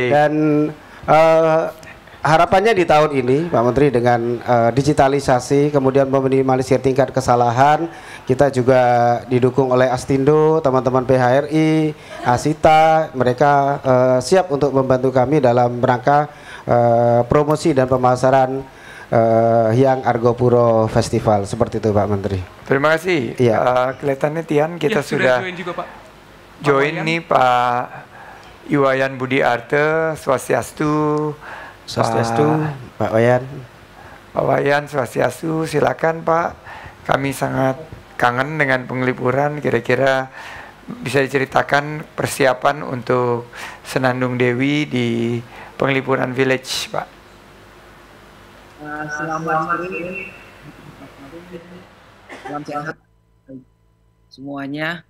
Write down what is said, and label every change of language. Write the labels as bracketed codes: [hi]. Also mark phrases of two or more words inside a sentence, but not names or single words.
[id] Dan harapannya di tahun ini Pak Menteri dengan digitalisasi, kemudian meminimalisir tingkat kesalahan, kita juga didukung oleh Astindo, teman-teman PHRI, Asita, mereka siap untuk membantu kami dalam rangka promosi dan pemasaran Hyang Argopuro Festival, seperti itu Pak Menteri. Terima kasih. Iya. Kelihatannya Tian kita Ya, sudah join juga Pak. Join nih Pak Iwayan Budi Arte, Swastiastu. Swastiastu, Pak Wayan. Pak Wayan, Swastiastu, silakan Pak. Kami sangat kangen dengan penglipuran. Kira-kira bisa diceritakan persiapan untuk Senandung Dewi di Penglipuran Village, Pak. Selamat sore, salam sehat semuanya.